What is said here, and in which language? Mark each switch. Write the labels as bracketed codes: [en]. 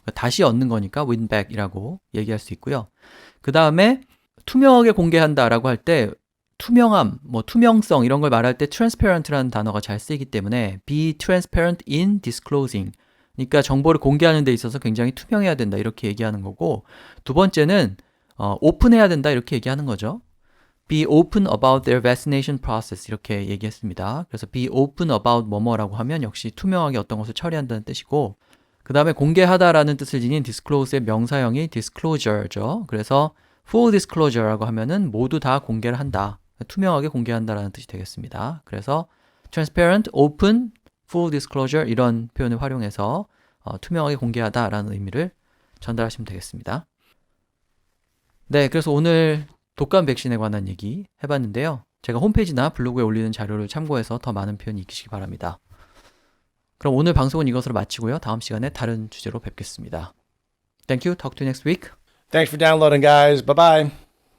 [ko] 그러니까 다시 얻는 거니까 [en] win back [ko] 이라고 얘기할 수 있고요. 그 다음에 투명하게 공개한다 라고 할 때 투명함, 투명성 이런 걸 말할 때 transparent라는 단어가 잘 쓰이기 때문에 [en] be transparent in disclosing [ko] 그러니까 정보를 공개하는 데 있어서 굉장히 투명해야 된다 이렇게 얘기하는 거고 두 번째는 오픈해야 된다 이렇게 얘기하는 거죠. [en] Be open about their vaccination process 이렇게 얘기했습니다. [ko] 그래서 [en] be open about [ko] 뭐뭐라고 하면 역시 투명하게 어떤 것을 처리한다는 뜻이고 그 다음에 공개하다라는 뜻을 지닌 disclose의 명사형이 disclosure죠. 그래서 full disclosure라고 하면은 모두 다 공개를 한다. 투명하게 공개한다라는 뜻이 되겠습니다. 그래서 [en] transparent, open, full disclosure [ko] 이런 표현을 활용해서 투명하게 공개하다라는 의미를 전달하시면 되겠습니다. 네, 그래서 오늘 독감 백신에 관한 얘기 해봤는데요. 제가 홈페이지나 블로그에 올리는 자료를 참고해서 더 많은 표현이 익히시기 바랍니다. 그럼 오늘 방송은 이것으로 마치고요. 다음 시간에 다른 주제로 뵙겠습니다. [en] Thank you. Talk to you next week. Thanks for downloading, guys. Bye bye.